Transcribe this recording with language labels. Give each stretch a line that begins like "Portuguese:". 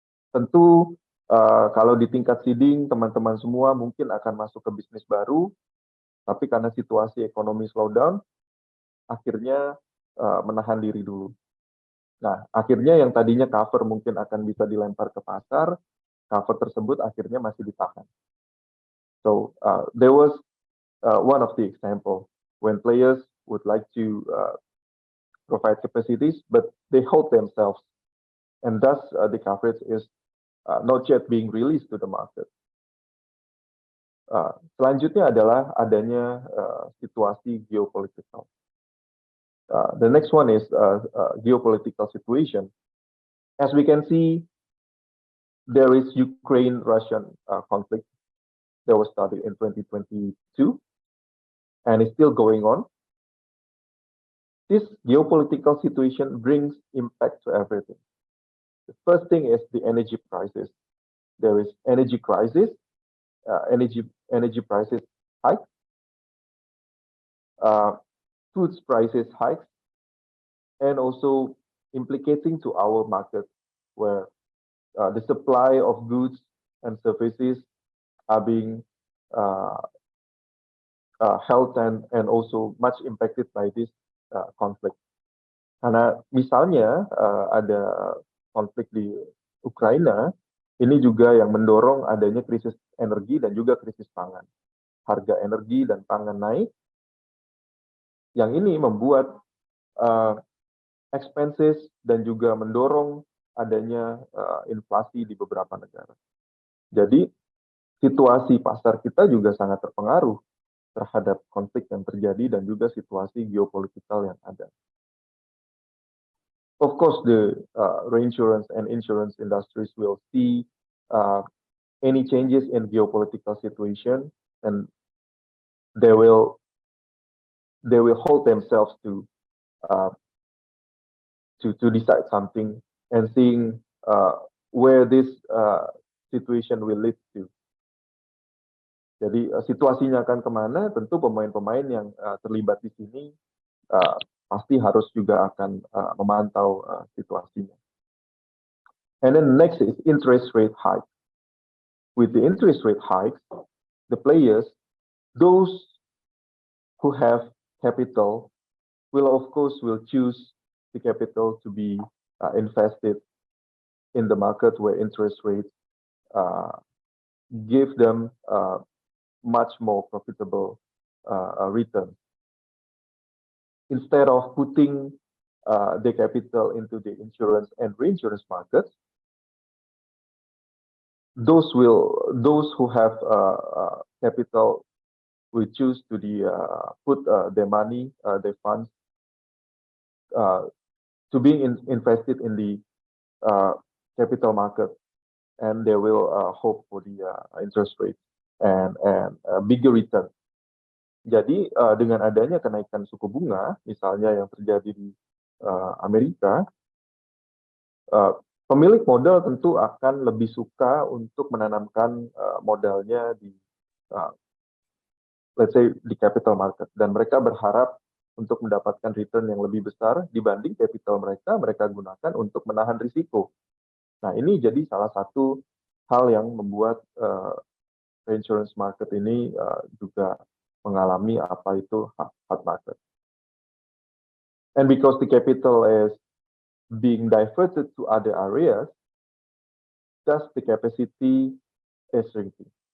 Indonesian: Tentu kalau di tingkat seeding teman-teman semua mungkin akan masuk ke bisnis baru, tapi karena situasi ekonomi slowdown, akhirnya menahan diri dulu. Nah, akhirnya yang tadinya cover mungkin akan bisa dilempar ke pasar, cover tersebut akhirnya masih ditahan.
English: So there was one of the example when players would like to provide capacities, but they hold themselves, and thus the coverage is not yet being released to the market.
Indonesian: Selanjutnya adalah adanya situasi geopolitical.
English: The next one is geopolitical situation. As we can see, there is Ukraine-Russian conflict that was started in 2022 and is still going on. This geopolitical situation brings impact to everything. The first thing is the energy prices. There is energy crisis, energy prices hike, foods prices hikes, and also implicating to our market where the supply of goods and services are being held and also much impacted by this conflict.
Indonesian: Karena misalnya ada konflik di Ukraina, ini juga yang mendorong adanya krisis energi dan juga krisis pangan. Harga energi dan pangan naik, yang ini membuat expenses dan juga mendorong adanya inflasi di beberapa negara. Jadi situasi pasar kita juga sangat terpengaruh terhadap konflik yang terjadi dan juga situasi geopolitikal yang ada.
English: Of course, the reinsurance and insurance industries will see any changes in geopolitical situation, and they will hold themselves to decide something and seeing where this situation will lead to.
Indonesian: Jadi situasinya akan kemana? Tentu pemain-pemain yang terlibat di sini pasti harus juga akan memantau situasinya.
English: And then next is interest rate hike. With the interest rate hikes, the players, those who have capital, will choose the capital to be invested in the market where interest rates give them much more profitable return. Instead of putting the capital into the insurance and reinsurance markets, those who have capital will choose to put their money, their funds, to being invested in the capital market, and they will hope for the interest rate and bigger return.
Indonesian: Jadi dengan adanya kenaikan suku bunga, misalnya yang terjadi di Amerika, pemilik modal tentu akan lebih suka untuk menanamkan modalnya di,
English: let's say,
Indonesian: di capital market, dan mereka berharap untuk mendapatkan return yang lebih besar dibanding capital mereka gunakan untuk menahan risiko. Nah, ini jadi salah satu hal yang membuat reinsurance market ini juga mengalami apa itu hard market.
English: And because the capital is being diverted to other areas, thus the capacity is shrinking.